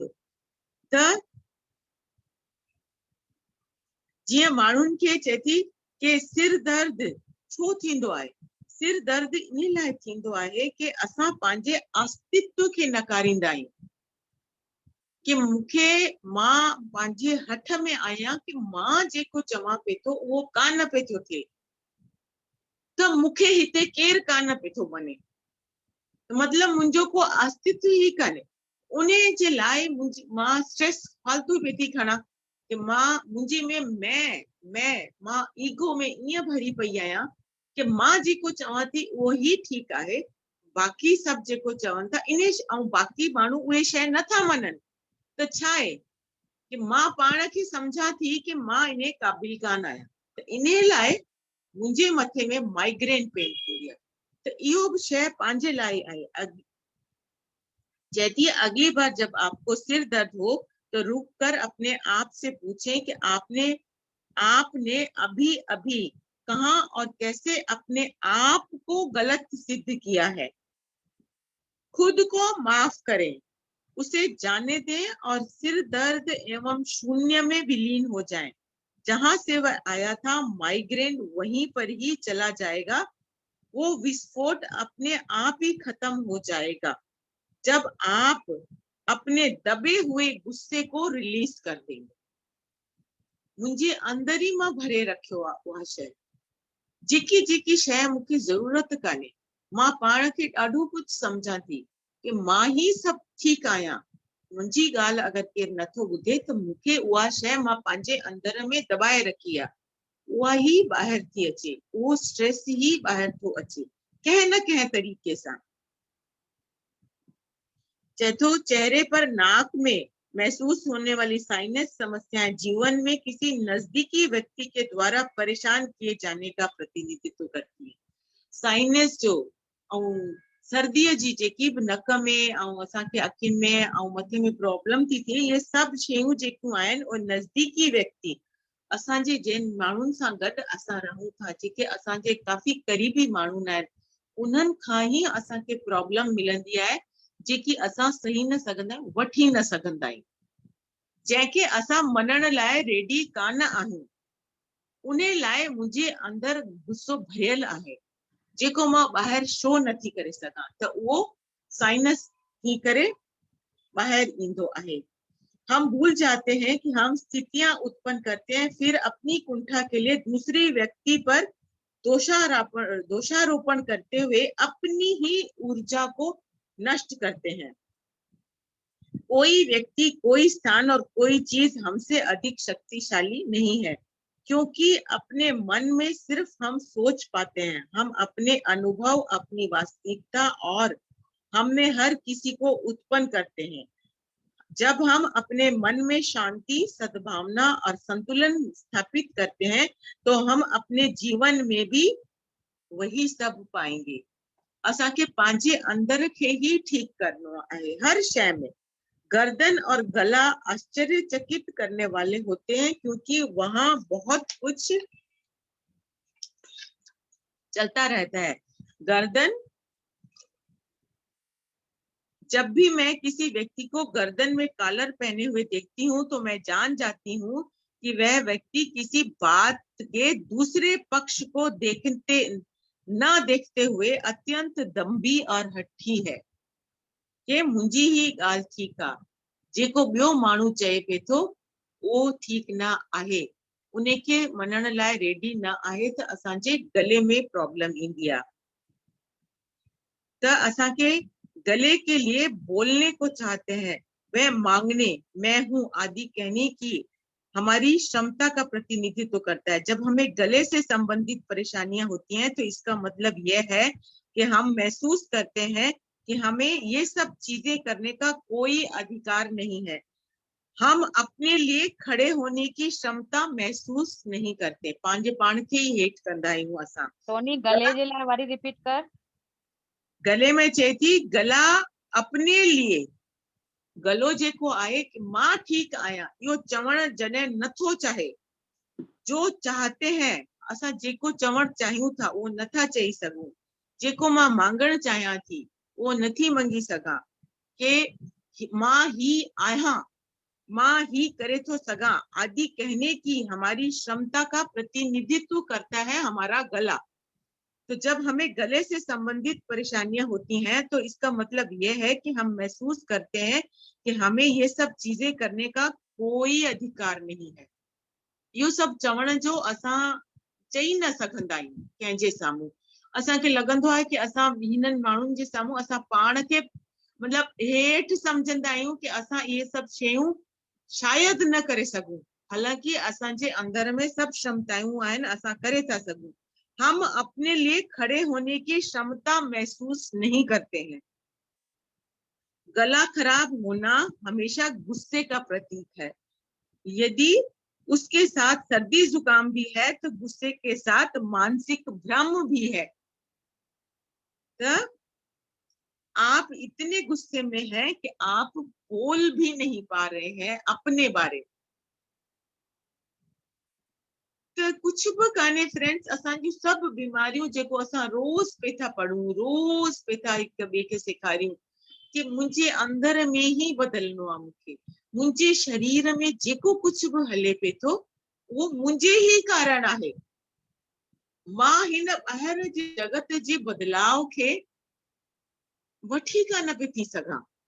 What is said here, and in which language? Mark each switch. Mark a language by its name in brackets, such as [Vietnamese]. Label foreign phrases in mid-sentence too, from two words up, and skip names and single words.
[Sindhi] त जीअं माण्हुनि खे चए थी कि सिर दर्द छो थींदो आहे, सिर दर्द इन लाइ थींदो आहे कि असां पंहिंजे अस्तित्व खे नकारींदा आहियूं कि मूंखे मां पंहिंजे हथ में आहियां कि मां जेको चवां पियो थो उहो कान पियो थो थिए, त मूंखे हिते केरु कान पियो थो बने, मतलब मुंहिंजो को अस्तित्व ई कान्हे। उन जे लाइ मां स्ट्रेस फालतू पई थी खणा कि मुंहिंजे में मां ईगो में ईअं भरी पई आहियां कि मां जेको चवां थी उहो ई ठीकु आहे, बाक़ी सभु जेको चवनि था इन ऐं बाक़ी माण्हू उहे शइ नथा मञनि, त छा आहे कि मां पाण खे सम्झां थी कि मां इन क़ाबिल कान आहियां, त इन लाइ मुंहिंजे मथे में माइग्रेन पेन थींदी आहे। तो इहो भी शय पंहिंजे लाइ आहे। [Hindi] कहती है अगली बार जब आपको सिर दर्द हो तो रुक कर अपने आप से पूछें कि आपने अभी अभी कहाँ और कैसे अपने आप को गलत सिद्ध किया है। खुद को माफ करें, उसे जाने दें और सिर दर्द एवं शून्य में विलीन हो जाएं। जहां से वह आया था माइग्रेन वहीं पर ही चला जाएगा, वो विस्फोट अपने आप ही खत्म हो जाएगा जब आप अपने दबे हुए गुस्से को रिलीज कर देंगे। [Sindhi] मुंहिंजे अंदर ही मां भरे रखियो आहे उहा शइ, जेकी शइ मूंखे ज़रूरत कान्हे, मां पाण खे ॾाढो कुझु सम्झां थी कि मां ही सभु ठीकु आहियां। मुंहिंजी ॻाल्हि अगरि केरु नथो ॿुधे त मूंखे उहा शइ मां पंहिंजे अंदर में दॿाए रखी आहे, उहा ही ॿाहिरि थी अचे, उहो स्ट्रेस ही ॿाहिरि थो अचे कंहिं न कंहिं तरीक़े सां। चौथो, [Hindi] चेहरे पर नाक में महसूस होने वाली साइनस समस्याएं जीवन में किसी नजदीकी व्यक्ति के द्वारा परेशान किए जाने का प्रतिनिधित्व करती है। [Sindhi] साइनस जो ऐं सर्दीअ जी जेकी बि नक में ऐं असांखे अखियुनि में ऐं मथे में प्रॉब्लम थी थिए, इहे सभु शयूं जेकियूं आहिनि उहे [Hindi] नज़दीकी व्यक्ति [Sindhi] असांजे जिन माण्हुनि सां गॾु असां रहूं था, जेके असांजे काफ़ी क़रीबी माण्हू आहिनि, उन्हनि खां ई असांखे प्रॉब्लम मिलंदी आहे जेकी असां सही न सघंदा आहियूं, वठी न सघंदा आहियूं, जंहिंखे असां मञण लाइ रेडी कान आहियूं। उन लाइ मुंहिंजे अंदरि गुस्सो भरियल आहे जेको मां ॿाहिरि शो नथी करे सघां, त उहो साइनस थी करे ॿाहिरि ईंदो आहे। [Hindi] हम भूल जाते हैं कि हम स्थितियां उत्पन्न करते हैं, फिर अपनी कुंठा के लिए दूसरे व्यक्ति पर दोषारोपण करते हुए अपनी ही ऊर्जा को नष्ट करते हैं। कोई व्यक्ति, कोई स्थान और कोई चीज हमसे अधिक शक्तिशाली नहीं है, क्योंकि अपने मन में सिर्फ हम सोच पाते हैं। हम अपने अनुभव, अपनी वास्तविकता और हम में हर किसी को उत्पन्न करते हैं। जब हम अपने मन में शांति, सद्भावना और संतुलन स्थापित करते हैं तो हम अपने जीवन में भी वही सब पाएंगे। [Sindhi] असांखे पंहिंजे अंदर खे ही ठीक करनो आहे। [Hindi] हर शय में गर्दन और गला आश्चर्यचकित करने वाले होते हैं, क्योंकि वहां बहुत कुछ चलता रहता है। गर्दन, जब भी मैं किसी व्यक्ति को गर्दन में कॉलर पहने हुए देखती हूँ तो मैं जान जाती हूँ कि वह व्यक्ति किसी बात के दूसरे पक्ष को देखते हुए अत्यंत दम्भी और हठी है [Sindhi] कि मुंहिंजी ही ॻाल्हि ठीकु आहे, जेको ॿियो माण्हू चए पियो थो उहो ठीकु न आहे, उनखे मञण लाइ रेडी न आहे, त असांजे गले में प्रॉब्लम ईंदी आहे। त असांखे [Hindi] गले के लिए बोलने को चाहते हैं, वह मांगने, मैं हूँ आदि कहने की हमारी क्षमता का प्रतिनिधित्व करता है। जब हमें गले से संबंधित परेशानियां होती हैं तो इसका मतलब यह है कि हम महसूस करते हैं कि हमें ये सब चीजें करने का कोई अधिकार नहीं है। हम अपने लिए खड़े होने की क्षमता महसूस नहीं करते, [Sindhi] पंहिंजे पाण खे ही हेठि कंदा आहियूं असां। सोनी गले जे लाइ वरी रिपीट कर। गले में चए थी [Hindi] गला अपने लिए, [Sindhi] गलो जेको आहे कि मां ठीक आहियां, इहो चवण जॾहिं नथो चाहे, जो [Hindi] चाहते हैं [Sindhi] असां जेको चवण चाहियूं था उहो नथा चई सघूं, जेको मां मांगण चाहियां थी उहो नथी मंगी सघां, के मां ही आहियां, मां ही करे तो सगा [Hindi] आदि कहने की हमारी क्षमता का प्रतिनिधित्व करता है हमारा गला। तो जब हमें गले से संबंधित परेशानियां होती हैं तो इसका मतलब यह है कि हम महसूस करते हैं कि हमें ये सब चीजें करने का कोई अधिकार नहीं है। [Sindhi] इहो सभु चवण जो असां चई न सघंदा आहियूं कंहिंजे साम्हूं। असांखे लॻंदो आहे कि असां हिननि माण्हुनि जे साम्हूं असां पाण खे मतिलबु हेठि सम्झंदा आहियूं कि असां इहे सभु शयूं शायदि न करे सघूं, हालांकि असांजे अंदर में सब क्षमताएं आहिनि, असां करे था सघूं। [Hindi] हम अपने लिए खड़े होने की क्षमता महसूस नहीं करते हैं। गला खराब होना हमेशा गुस्से का प्रतीक है। यदि उसके साथ सर्दी जुकाम भी है तो गुस्से के साथ मानसिक भ्रम भी है। तो आप इतने गुस्से में हैं कि आप बोल भी नहीं पा रहे हैं अपने बारे। [Sindhi] तो कुछ भी काने फ्रेंड्स, असांजी सब बीमारियों जेको असां रोज पे था पढ़ूं, रोज पे था हिक ॿिए खे सेखारियूं कि मुंहिंजे अंदर में ही बदलणो आहे, मूंखे मुंहिंजे शरीर में जेको कुछ भी हले पे थो उहो मुंहिंजे ही कारण आहे। मां हिन ॿाहिरि जे जगत जे बदलाव खे वठी कान पई थी सघां।